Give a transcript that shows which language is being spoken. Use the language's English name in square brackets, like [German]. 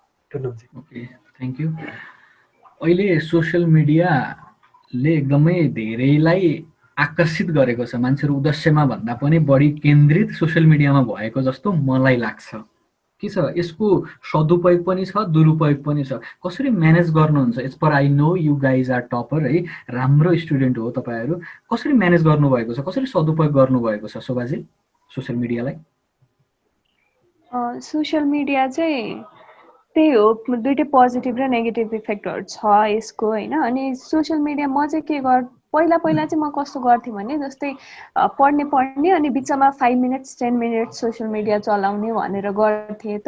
[English] okay thank you [Nepali] अहिले social मिडियाले एकदमै धेरैलाई आकर्षित गरेको छ मान्छेहरू उद्देश्यमा भन्दा पनि बढी केन्द्रित सोसियल मिडियामा भएको जस्तो मलाई लाग्छ के छ, यसको सदुपयोग पनि छ, दुरुपयोग पनि छ। कसरी म्यानेज गर्नुहुन्छ? [English] as per I know you guys are topper है, [Nepali] राम्रो स्टुडेन्ट हो तपाईँहरू। कसरी म्यानेज गर्नुभएको छ, कसरी सदुपयोग गर्नुभएको छ शोभाजी सोसियल मिडियालाई? सोसियल मिडिया चाहिँ त्यही हो, दुइटै पोजिटिभ र नेगेटिभ इफेक्टहरू छ यसको होइन। अनि सोसियल मिडिया म चाहिँ के पहिला चाहिँ म कस्तो गर्थेँ भने जस्तै पढ्ने अनि बिचमा 5 मिनट्स 10 मिनट्स सोसियल मिडिया चलाउने भनेर गर्थेँ।